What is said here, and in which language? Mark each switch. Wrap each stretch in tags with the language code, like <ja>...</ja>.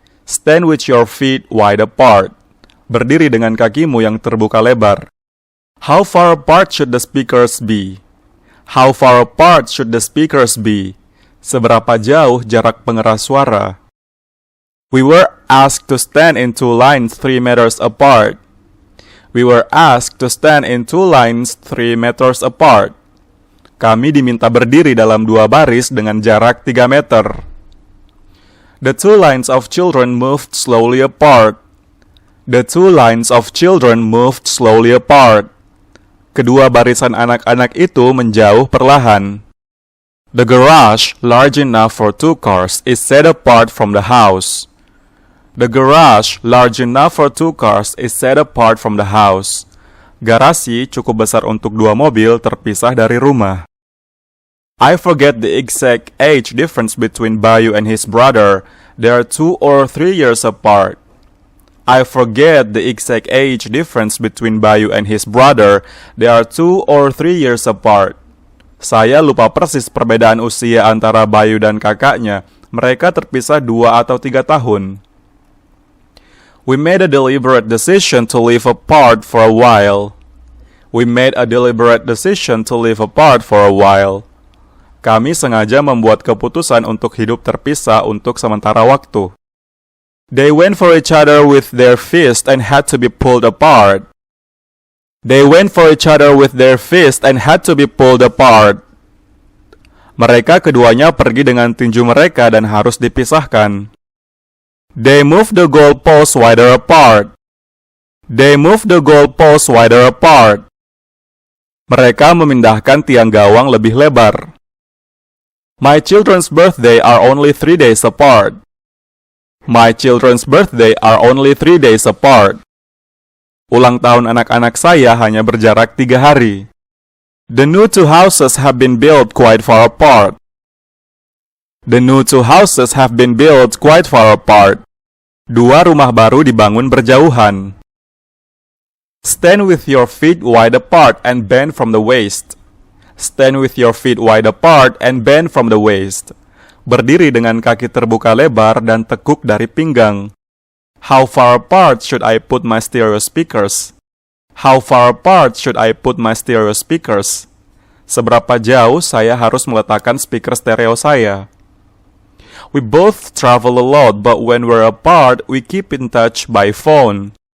<en>Stand with your feet wide apart.</en> <id>Berdiri dengan kakimu yang terbuka lebar.</id> <en>How far apart should the speakers be? How far apart should the speakers be?</en> <id>Seberapa jauh jarak pengeras suara?</id> <en>We were asked to stand in two lines 3 meters apart. We were asked to stand in two lines 3 meters apart.</en> <id>Kami diminta berdiri dalam 2 baris dengan jarak 3 meter.</id> <en>The two lines of children moved slowly apart. The two lines of children moved slowly apart.</en> <id>Kedua barisan anak-anak itu menjauh perlahan.</id> <en>The garage, large enough for 2 cars, is set apart from the house. The garage, large enough for 2 cars, is set apart from the house.</en> <id>Garasi cukup besar untuk 2 mobil terpisah dari rumah.</id> <en>I forget the exact age difference between Bayu and his brother. They are 2 or 3 years apart. I forget the exact age difference between Bayu and his brother. They are 2 or 3 years apart.</en> <id>Saya lupa persis perbedaan usia antara Bayu dan kakaknya. Mereka terpisah 2 atau 3 tahun.</id> <en>We made a deliberate decision to live apart for a while. We made a deliberate decision to live apart for a while.</en> <id>Kami sengaja membuat keputusan untuk hidup terpisah untuk sementara waktu.</id> <en>They went for each other with their fist and had to be pulled apart. They went for each other with their fist and had to be pulled apart.</en> <id>Mereka keduanya pergi dengan tinju mereka dan harus dipisahkan.</id> <en>They moved the goalposts wider apart. They moved the goalposts wider apart.</en> <id>Mereka memindahkan tiang gawang lebih lebar.</id> <en>My children's birthday are only 3 days apart. My children's birthday are only 3 days apart.</en> <id>Ulang tahun anak-anak saya hanya berjarak 3 hari.</id> <en>The new 2 houses have been built quite far apart. The new 2 houses have been built quite far apart.</en> <id>2 rumah baru dibangun berjauhan.</id> <en>Stand with your feet wide apart and bend from the waist. Stand with your feet wide apart and bend from the waist.</en> <id>Berdiri dengan kaki terbuka lebar dan tekuk dari pinggang.</id> <en>How far apart should I put my stereo speakers? How far apart should I put my stereo speakers?</en> <id>Seberapa jauh saya harus meletakkan speaker stereo saya?</id> <en>We both travel a lot, but when we're apart, we keep in touch by phone.</en>